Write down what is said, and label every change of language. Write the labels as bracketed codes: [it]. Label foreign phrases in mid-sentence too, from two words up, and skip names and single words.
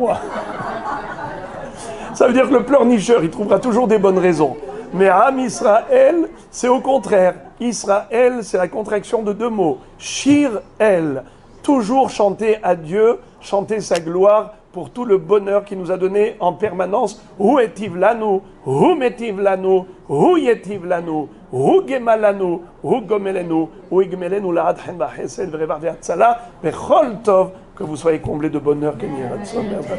[fr] » Ça veut dire que le pleurnicheur, il trouvera toujours des bonnes raisons. Mais Am Israël, c'est au contraire. Israël, c'est la contraction de deux mots. [he] שיר אל, [fr] toujours chanter à Dieu, chanter sa gloire pour tout le bonheur qu'il nous a donné en permanence. [he] הוא הטיב לנו, הוא מטיב לנו, הוא ייטיב לנו, הוא גמלנו, הוא גומלנו, הוא יגמלנו לעד חן וחסד ורווח והצלה, וכל טוב, [fr] que vous soyez comblés de bonheur,